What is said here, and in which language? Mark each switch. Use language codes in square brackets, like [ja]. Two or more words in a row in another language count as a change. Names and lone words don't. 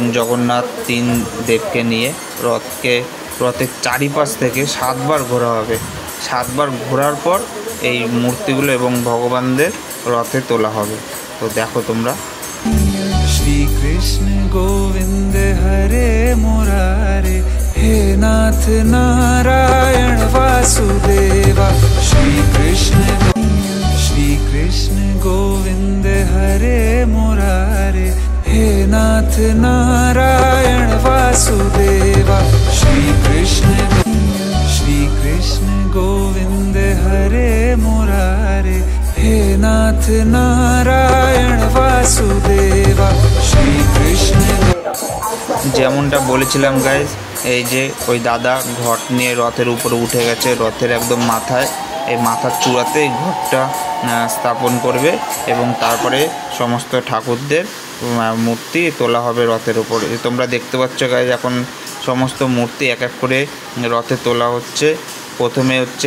[bn] জগন্নাথ তিন দেবকে নিয়ে রথের চারিপাশ থেকে 7 বার ঘোরা হবে 7 বার ঘোরার পর এই মূর্তিগুলো এবং ভগবানদের রথে তোলা হবে তো দেখো তোমরা [sa] श्री कृष्ण गोविंद हरे मुरारे हे नाथ नारायण वासुदेवा श्री कृष्ण गोविंद हरे मुरारे हे नाथ नारायण वासुदेवा श्री कृष्ण गोविंद हरे मुरारे हे नाथ नारायण वासुदेवा श्री कृष्ण [bn] যেমনটা বলেছিলাম গাইজ এই যে ওই দাদা ঘট নিয়ে রথের উপরে উঠে গেছে রথের একদম মাথায় এই মাথার চূড়াতে এই ঘটটা স্থাপন করবে এবং তারপরে সমস্ত ঠাকুরদের মূর্তি তোলা হবে রথের উপরে তোমরা দেখতে পাচ্ছ গাইজ এখন সমস্ত মূর্তি এক এক করে রথে তোলা হচ্ছে প্রথমে হচ্ছে